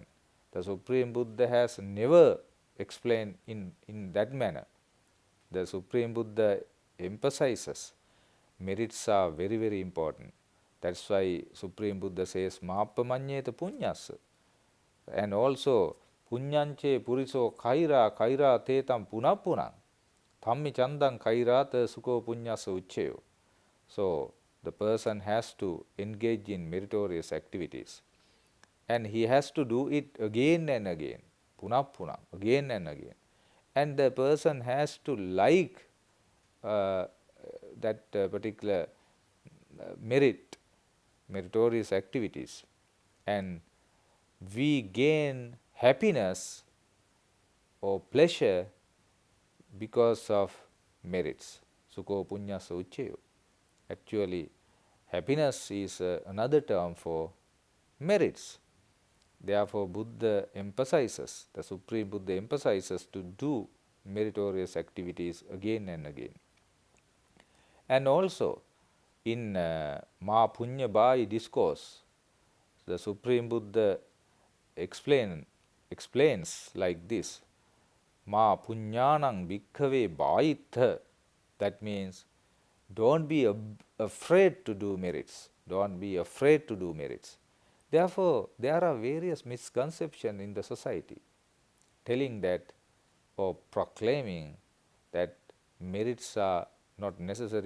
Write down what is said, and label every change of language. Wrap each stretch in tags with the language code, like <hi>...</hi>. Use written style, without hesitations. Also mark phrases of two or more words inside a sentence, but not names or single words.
<en>The Supreme Buddha has never explained in that manner. The Supreme Buddha emphasizes merits are very, very important. That's why Supreme Buddha says</en> <pi>Mappamanyeta punyasa.</pi> <en>And also</en> <pi>punyanche puriso kaira tetam punapunang. Thammi chandang kairata sukho punyasa uchcheyo.</pi> <en>So, the person has to engage in meritorious activities. and he has to do it again and again, punah, again and again. And the person has to like that particular meritorious activities, and we gain happiness or pleasure because of merits.</en> <pi>Sukho punyasa ucceyo.</pi> <en>Actually, happiness is another term for merits. Therefore, Buddha emphasizes, the Supreme Buddha emphasizes to do meritorious activities again and again. And also, in Ma Punya Bhai discourse, the Supreme Buddha explains like this:</en> <pi>Ma punyanang bhikkhave bhayitha.</pi> <en>That means, don't be afraid to do merits. Don't be afraid to do merits. Therefore, there are various misconceptions in the society telling that, or proclaiming that merits are not necessary.</en>